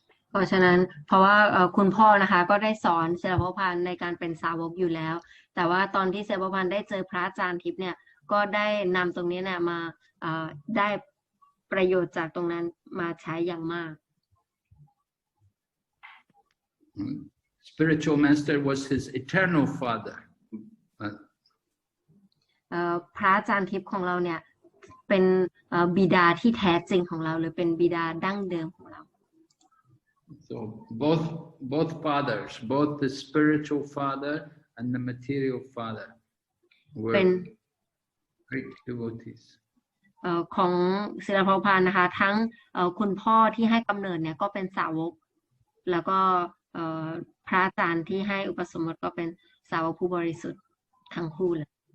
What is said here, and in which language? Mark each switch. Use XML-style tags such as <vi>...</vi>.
<th>เพราะฉะนั้นเพราะว่าคุณพ่อนะคะก็ได้สอนศิลปพาสในการเป็นสาวกอยู่แล้วแต่ว่าตอนที่ศิลปพาสได้เจอพระอาจารย์ทิพย์เนี่ยก็ได้นำตรงนี้เนี่ยมาได้ประโยชน์จากตรงนั้นมาใช้อย่างมาก</th> <en>Spiritual master was his eternal father.</en> <th>พระอาจารย์ทิพย์ของเราเนี่ยเป็นบิดาที่แท้จริงของเราหรือเป็นบิดาดั้งเดิมของเรา</th> <en>So both fathers, both the spiritual father and the material father were great devotees.</en> <th>ของศิลปพาสนะคะทั้งคุณพ่อที่ให้กำเนิดเนี่ยก็เป็นสาวกแล้วก็พระอาจารย์ที่ให้อุปสมบทก็เป็นสาวกผู้บริสุทธิ์ทั้งคู่เลย</th>